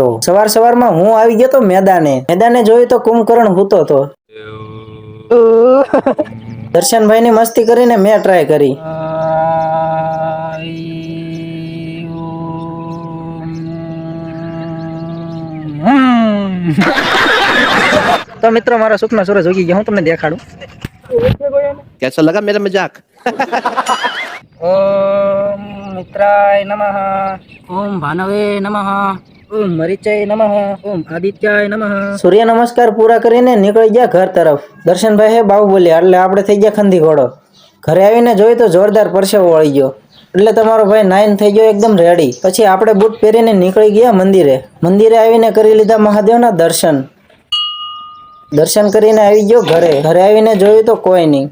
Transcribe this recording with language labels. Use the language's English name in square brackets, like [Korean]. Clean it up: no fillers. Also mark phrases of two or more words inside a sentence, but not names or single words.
[Gujarati] સવારમાં હું આવી ગયો તો મેદાને જોયું તો કુંભકર્ણ હૂતો તો દર્શનભાઈ ની મસ્તી કરીને મેં ટ્રાય કરી। તો મિત્રો મારા સુખના સૂરજ ઉગી ગયા, હું તમને દેખાડું। [Hindi] कैसा लगा मेरा मजाक? [Sanskrit] ओम मित्राय नमः, ओम भानवे नमः, ओम मरीचाय नमः, ओम आदित्याय नमः। [Gujarati] સૂર્ય નમસ્કાર પૂરા કરીને નીકળી ગયા ઘર તરફ। દર્શનભાઈ હે બાહુબલી એટલે આપણે થઈ ગયા ખંધી ઘોડો। ઘરે આવીને જોઈ તો જોરદાર પરસેવો વળી ગયો એટલે તમારો ભાઈ નાઈન થઈ ગયો એકદમ રેડી। પછી આપણે બૂટ પહેરીને નીકળી ગયા મંદિરે આવીને કરી લીધા મહાદેવના દર્શન કરીને આવી ગયો ઘરે આવીને જોયું તો કોઈ નહીં।